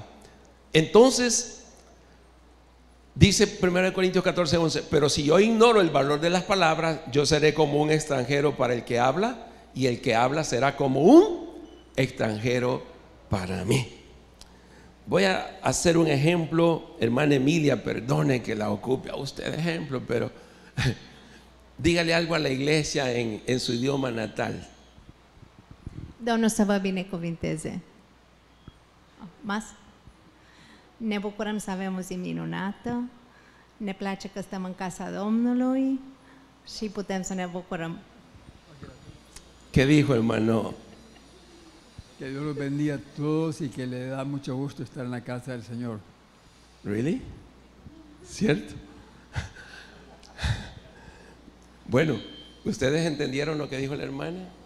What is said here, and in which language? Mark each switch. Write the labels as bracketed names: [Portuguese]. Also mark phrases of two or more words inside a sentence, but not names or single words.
[Spanish] Entonces dice 1 Corintios 14:11: pero si yo ignoro el valor de las palabras, yo seré como un extranjero para el que habla, y el que habla será como un extranjero para mí. Voy a hacer un ejemplo, hermana Emilia, perdone que la ocupe a usted de ejemplo, pero dígale algo a la iglesia en su idioma natal. [Romanian] Domnul să vă binecuvinteze. [Spanish] Mas? [Romanian] Ne bucurăm să avem o zi minunată, ne place că stăm în casa Domnului și putem să ne bucurăm. [Spanish] ¿Qué dijo, hermano? Que Dios los bendiga a todos y que le da mucho gusto estar en la casa del Señor. ¿Really? ¿Cierto? Bueno, ¿ustedes entendieron lo que dijo la hermana?